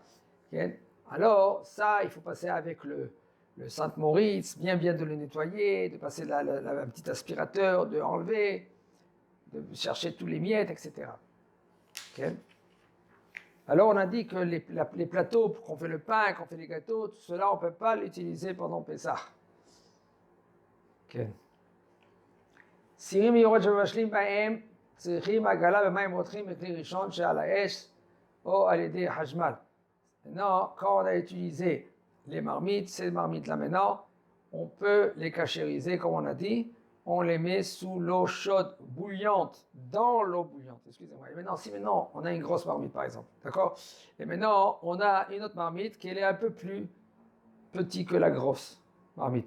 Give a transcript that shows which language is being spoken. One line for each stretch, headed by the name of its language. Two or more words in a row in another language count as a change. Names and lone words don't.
French: Alors, ça, il faut passer avec le Saint Moritz, bien de le nettoyer, de passer un petit aspirateur, de enlever. de chercher tous les miettes, etc. Okay. Alors on a dit que les plateaux, qu'on fait le pain, qu'on fait les gâteaux, tout cela, on ne peut pas l'utiliser pendant Pessah. Okay.
Hebrew: סירים מיוחד שמבשלים בהם צריכים עגלה במים רותחים בכלי ראשון שעל האש או על ידי חשמל.
French: Maintenant, quand on a utilisé les marmites, ces marmites-là maintenant, on peut les cachériser, comme on a dit, on les met sous l'eau chaude, bouillante, dans l'eau bouillante, excusez-moi. Et maintenant, si maintenant on a une grosse marmite par exemple, d'accord? Et maintenant on a une autre marmite qui est un peu plus petite que la grosse marmite.